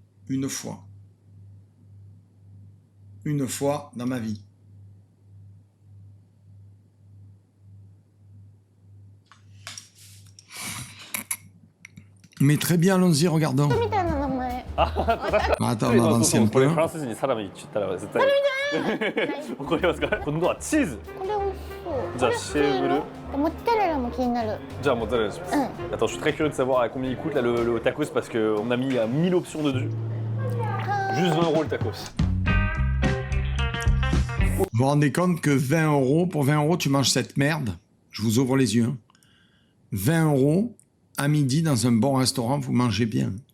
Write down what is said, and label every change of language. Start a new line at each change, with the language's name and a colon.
French: Une fois. Une fois dans ma vie. Mais très bien, allons-y, regardons.
Japanese: みたいな名前
French: Attends, on avance un
Japanese: これ
French: peu.
Japanese: フランス人にサラミって言ったら絶対わかりますか？今度はチーズ。これ美味しそうじゃあシェーブル。モッツァレラも気になるじゃあモッツァレラします。
French: Attends, je suis très curieux de savoir à combien il coûte là, le tacos parce qu'on a mis 1000 options dessus. Juste 20 € le tacos. Vous vous rendez compte que 20 €, pour 20 € tu manges cette merde? Je vous ouvre les yeux. Hein. 20 € à midi dans un bon restaurant, vous mangez bien.